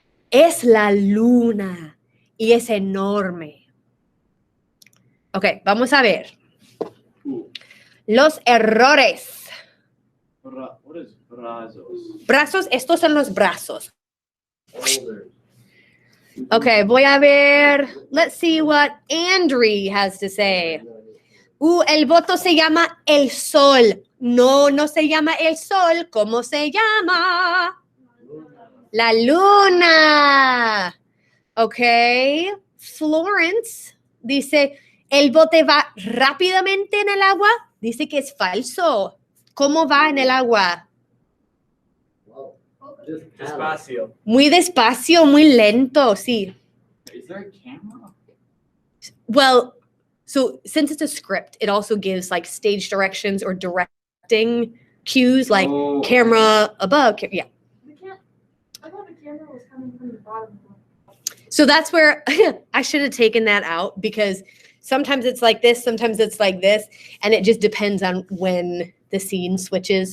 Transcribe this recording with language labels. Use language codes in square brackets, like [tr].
[es] Es la luna y es enorme. Ok, vamos a ver. [en] Cool. [es] Los errores. [en] What is brazos? [es] Brazos, estos son los brazos. [en] Older. [es] Ok, voy a ver. [en] Let's see what Andrew has to say. [es] El voto se llama el sol. No, no se llama el sol. ¿Cómo se llama? La luna. Ok. Florence dice, ¿el bote va rápidamente en el agua? Dice que es falso. ¿Cómo va en el agua? Wow. Despacio. Muy despacio, muy lento, sí. [en] Is there a camera? Well, so since it's a script, it also gives like stage directions or directing cues like Oh, camera above. Yeah. I thought the camera was coming from the bottom. So that's where I should have taken that out because sometimes it's like this, sometimes it's like this, and it just depends on when the scene switches.